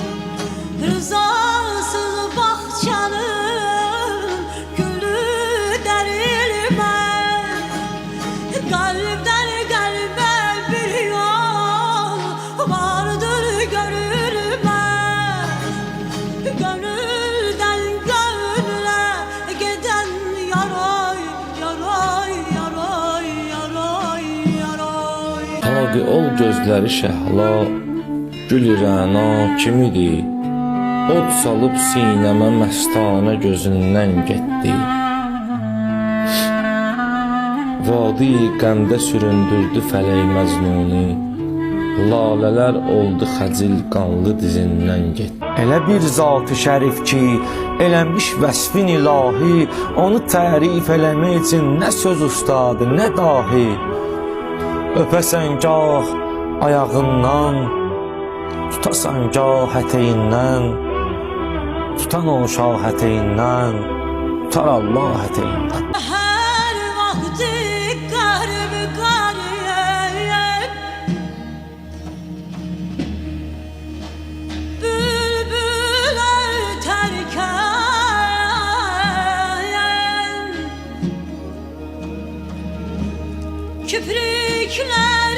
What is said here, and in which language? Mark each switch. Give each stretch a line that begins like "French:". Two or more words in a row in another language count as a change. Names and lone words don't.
Turkish: Rızasız bahçanın gülü derilmez. Kalpten kalbe bir yol vardır görülmez. Gönülden gönüle giden yaray, yaray, yaray, yaray, yaray.
Azerbaijani: Taqi ol gözləri şəhla, gül rəna kimidir. Od salıb sinəmə məstanə gözündən getdi. Vadi qəmdə süründürdü fələk məzmuni. Lalələr oldu xəcil qanlı dizindən getdi. Elə bir zat-ı şərif ki, eləmiş vəsfin ilahi, onu tərif eləmək üçün nə söz ustadı, nə dahi. Öpəsən gah ayağından, tutasan gah ətəyindən, tutan o şah ətəyindən, tutar Allah ətəyindən.
Turkish: Her vakti garip garip bülbül öterken kiprikler